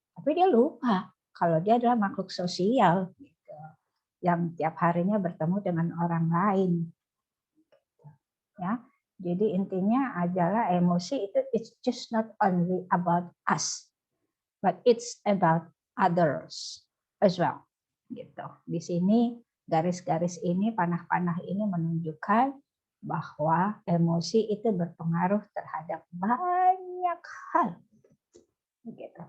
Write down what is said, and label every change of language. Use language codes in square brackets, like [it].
[id] Tapi dia lupa kalau dia adalah makhluk sosial gitu, yang tiap harinya bertemu dengan orang lain. Ya, jadi intinya adalah emosi itu [en] it's just not only about us, but it's about others as well. [id] Gitu. Di sini garis-garis ini, panah-panah ini menunjukkan bahwa emosi itu berpengaruh terhadap banyak hal. Gitu.